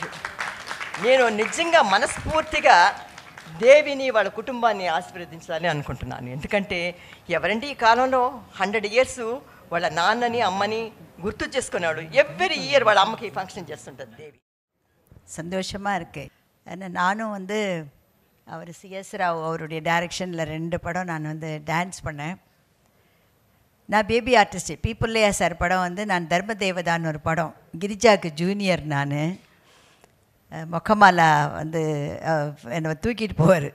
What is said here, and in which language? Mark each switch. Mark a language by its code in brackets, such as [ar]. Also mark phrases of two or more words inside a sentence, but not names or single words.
[te] నేను నిజంగా మనస్ఫూర్తిగా దేవిని వాళ్ళ కుటుంబాన్ని ఆశీర్వదించాలని అనుకుంటున్నాను. ఎందుకంటే ఎవరంటే ఈ కాలంలో 100 years వాళ్ళ నాన్నని అమ్మని గుర్తు చేసుకున్నాడు. [en] every year [te] వాళ్ళ అమ్మకి ఫంక్షన్ చేస్తుంటుంది దేవి. [ta] சந்தோஷமாக இருக்குது. ஏன்னா நானும் வந்து அவர் சிஎஸ் ராவ் அவருடைய டைரக்ஷனில் 2 படம் நான் வந்து டான்ஸ் பண்ணேன். நான் [en] baby artist. [ta] பீப்புள்ளையா சார் படம் வந்து நான் தர்மதேவதான்னு ஒரு படம், கிரிஜாவுக்கு ஜூனியர். நான் மொக்கமாலா வந்து என்னை தூக்கிட்டு போவார்.